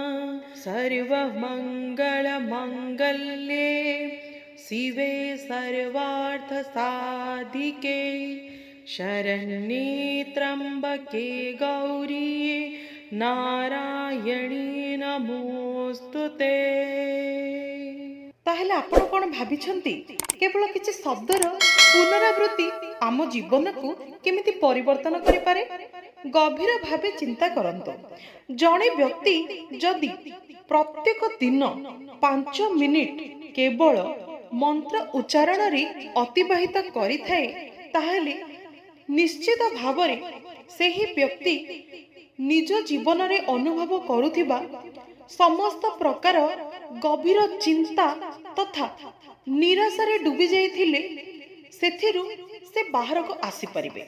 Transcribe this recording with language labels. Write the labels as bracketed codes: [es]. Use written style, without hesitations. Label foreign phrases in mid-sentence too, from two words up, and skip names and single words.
[sa] सर्वमङ्गलमङ्गल्ये शिवे सर्वार्थसाधिके, शरण्ये त्र्यम्बके गौरी नारायणी नमोस्तुते। [or] ତାହେଲେ ଆପଣ କଣ ଭାବିଛନ୍ତି କେବଳ କିଛି ଶବ୍ଦର ପୁନରାବୃତ୍ତି ଆମ ଜୀବନ କୁ କେମିତି ପରିବର୍ତ୍ତନ କରି ପାରେ? ଗଭୀର ଭାବେ ଚିନ୍ତା କରନ୍ତୁ। ଜଣେ ବ୍ୟକ୍ତି ଯଦି ପ୍ରତ୍ୟେକ ଦିନ 5 ମିନିଟ କେବଳ ମନ୍ତ୍ର ଉଚ୍ଚାରଣ ରେ ଅତିବାହିତ କରିଥାଏ, ତାହେଲେ ନିଶ୍ଚିତ ଭାବରେ ସେହି ବ୍ୟକ୍ତି ନିଜ ଜୀବନ ରେ ଅନୁଭବ କରୁଥିବା ସମସ୍ତ ପ୍ରକାର ଗଭୀର ଚିନ୍ତା ତଥା ନିରାଶା ରେ ବୁଡ଼ି ଯାଇଥିଲେ ସେଥିରୁ ସେ ବାହାର କୁ ଆସି ପାରିବେ।